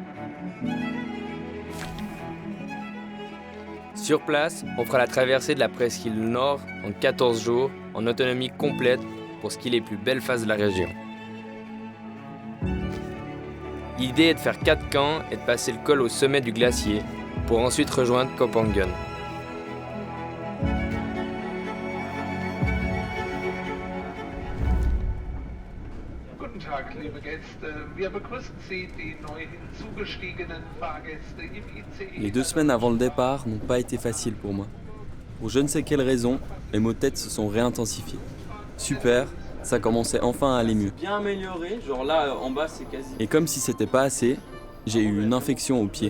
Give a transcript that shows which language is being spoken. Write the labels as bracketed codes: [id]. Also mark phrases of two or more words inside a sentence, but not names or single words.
[fr] Sur place, on fera la traversée de la presqu'île Nord en 14 jours, en autonomie complète pour skier les plus belles faces de la région. L'idée est de faire 4 camps et de passer le col au sommet du glacier pour ensuite rejoindre Kopenhagen. [de] Guten Tag, liebe Gäste. Wir begrüßen Sie, die neu hinzugestiegenen Fahrgäste im ICE. [fr] Les 2 semaines avant le départ n'ont pas été faciles pour moi. Pour je ne sais quelle raison, les maux de tête se sont réintensifiés. Super, ça commençait enfin à aller mieux. Bien amélioré, genre là en bas c'est quasi. Et comme si c'était pas assez, j'ai eu une infection au pied.